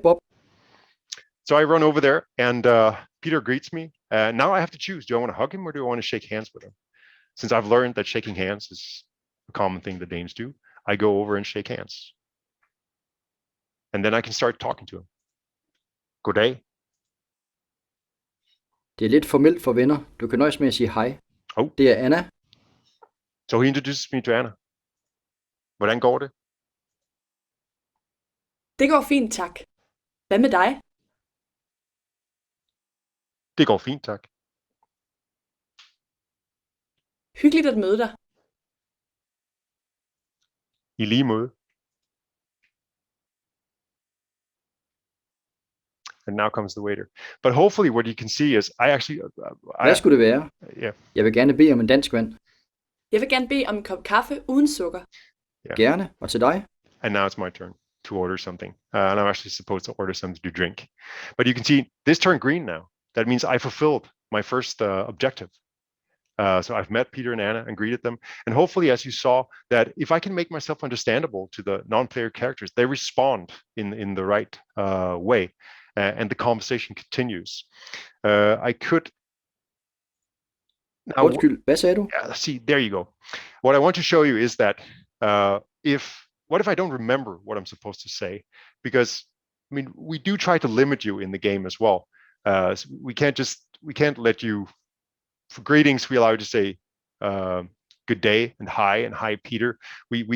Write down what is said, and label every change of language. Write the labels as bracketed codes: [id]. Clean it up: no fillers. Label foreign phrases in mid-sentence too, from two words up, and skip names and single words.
[en] Bob. So I run over there and Peter greets me. Now I have to choose. Do I want to hug him or do I want to shake hands with him? Since I've learned that shaking hands is a common thing that Danes do, I go over and shake hands. And then I can start talking to him. [da] Goddag. Det er lidt formelt for venner. Du kan nøjes med at sige hej. [en] Oh. [da] Det er Anna. [en] So he introduces me to Anna. [da] Hvordan går det? Det går fint, tak. Hvad med dig? Det går fint, tak. Hyggeligt at møde dig. I lige måde. [en] And now comes the waiter. But hopefully what you can see is I actually... [da] Hvad skulle det være? [en] Yeah. [da] Jeg vil gerne bede om en dansk vand. Jeg vil gerne bede om en kop kaffe uden sukker. [en] Yeah. [da] Gerne. Og til dig? [en] And now it's my turn to order something. And I'm actually supposed to order something to drink. But you can see this turned green now. That means I fulfilled my first objective. So I've met Peter and Anna and greeted them. And hopefully, as you saw, that if I can make myself understandable to the non-player characters, they respond in the right way. And the conversation continues. I could... Now, [da] Undskyld, hvad sagde du? [en] yeah, see, there you go. What I want to show you is that what if I don't remember what I'm supposed to say? Because, I mean, we do try to limit you in the game as well. So we can't let you, for greetings, we allow you to say good day and hi Peter.